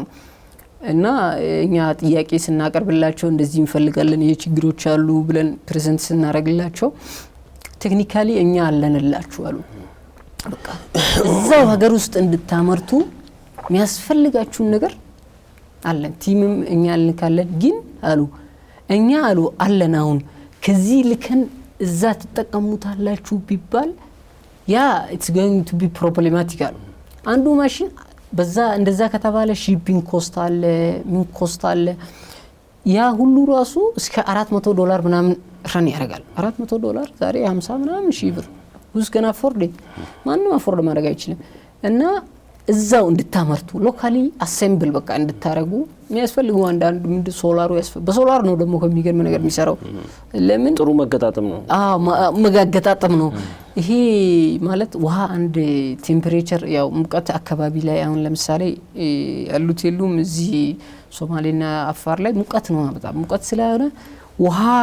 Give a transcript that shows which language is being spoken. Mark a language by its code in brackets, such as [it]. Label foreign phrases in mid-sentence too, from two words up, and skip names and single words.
[am] እና እኛ ጥያቄ ስናቀርብላቸው እንደዚህ እንፈልጋለን ይሄ ችግሮች አሉ ብለን ፕሬዘንት ስናረግላቸው ቴክኒካሊ እኛ አለንላችሁ አሉ። በቃ እዛው ሀገር ውስጥ እንድታመርቱ የሚያስፈልጋችሁን ነገር አለን፣ ቲምም እኛ አልካለን። ግን አሉ እኛ አለን አሁን ከዚህ ልከን እዛ ተጠቀሙታላችሁ ቢባል ያ [en] it's going to be problematic [am] አሉ። አንዱ ማሽን በዛ እንደዛ ከተባለ [en] shipping cost [am] አለ፣ ምን ኮስት አለ። ያ ሁሉ ራሱ እስከ $400 ምናምን ረን ያደርጋል። $400 ዛሬ 50 ምናምን ሺህ ብር [en] who's gonna afford it [am] ማንም አፎርድ ማድረግ አይችልም እና እዛው እንድታመርቱ [en] locally assemble [am] በቃ እንድታረጉ የሚያስፈልገው አንዳንድ ምንድ ሶላሩ በሶላር ነው ደግሞ ከሚገርም ነገር የሚሰራው ለምን ጥሩ መገጣጠም ነው መጋገጣጠም ነው ይሄ ማለት ውሃ አንድ ቴምፕሬቸር ያው ሙቀት አካባቢ ላይ አሁን ለምሳሌ ያሉት የሉም እዚህ ሶማሌና አፋር ላይ ሙቀት ነው በጣም ሙቀት ስለሆነ ውሃ